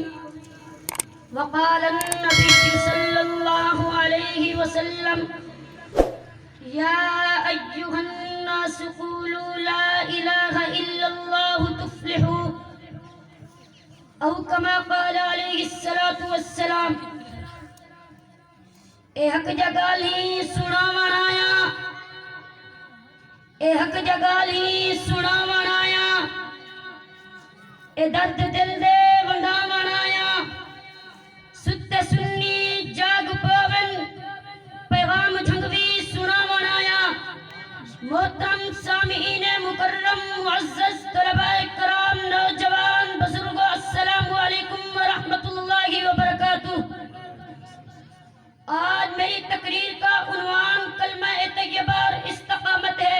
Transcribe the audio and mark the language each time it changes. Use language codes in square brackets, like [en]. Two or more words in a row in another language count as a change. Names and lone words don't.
[ar] وقال النبي صلى الله عليه وسلم يا أيها الناس قولوا لا إله إلا الله تفلحوا أو كما قال عليه الصلاة والسلام. [pa] اے حق جگالی سناون آیا، اے حق جگالی سناون آیا، اے درد دل دے ونڈاون آیا. ستے سنی جاگ پاون پیغام جھنگوی سناون آیا. [ur] محترم سامعین مکرم معزز طلباء کرام نوجوان بزرگوں [ar] السلام علیکم ورحمۃ اللہ وبرکاتہ. [ur] آج میری تقریر کا عنوان کلمہ طیبہ اور استقامت ہے.